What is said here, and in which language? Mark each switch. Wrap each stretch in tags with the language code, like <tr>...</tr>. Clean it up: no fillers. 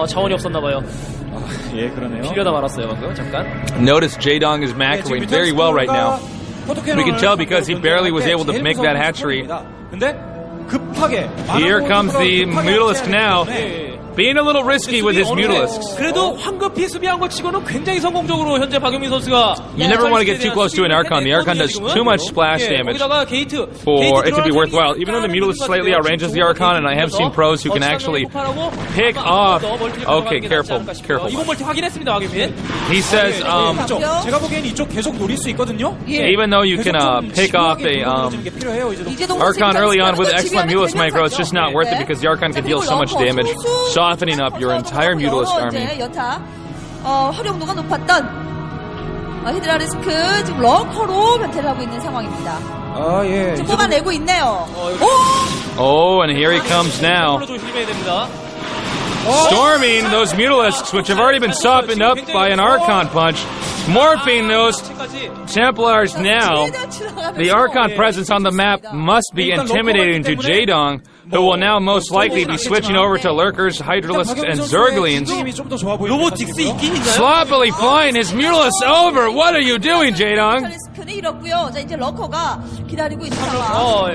<ko>자원이 없었나 봐요. 예, 그러네요. 빌려다 말았어요, 방금. 잠깐.</ko> <en>Notice Jaedong is macroing very well right now. We can tell because he barely was able to make that hatchery. Here comes the Mutalisk now. Being a little risky with his Mutalisks.</en> <ko>그래도 황급히 수비한 것 치고는 굉장히 성공적으로 현재 박영민 선수가</ko> <en>You never want to get too close to an Archon. The Archon does too much splash damage for it to be worthwhile. Even though the Mutalisk slightly outranges the Archon, and I have seen pros who can actually pick off. Okay, careful.</en> <ko>이번 멀티 확인했습니다, 박영민.</ko> <en>He says,</en> <ko>제가 보기엔 이쪽 계속 노릴 수 있거든요.</ko> <en>even though you can pick off a Archon early on with excellent Mutalisk micro, it's just not worth it because the Archon can deal so much damage, softening up your entire Mutalisk army.</en> <ko>여타 활용도가 높았던 히드라리스크 지금 럭커로 변태를 하고 있는 상황입니다. 아, 예. 지금 뽑아내고 있네요.</ko> <en>Oh, and here he comes now.</en> <ko>조심해야 됩니다.</ko> <en>Storming those Mutalisks, which have already been softened up by an Archon punch, morphing those Templars now. The Archon presence on the map must be intimidating to Jaedong, who will now most likely be switching over to Lurkers, Hydralisks, and Zerglings.</en> <ko>로보틱스 있긴 있나요?</ko> <en>Sloppily flying his Mutalisks over. What are you doing, Jaedong?</en> <ko>히드라리스크는 잃었고요. 자, 이제 럭커가 기다리고 있는 상황.</ko>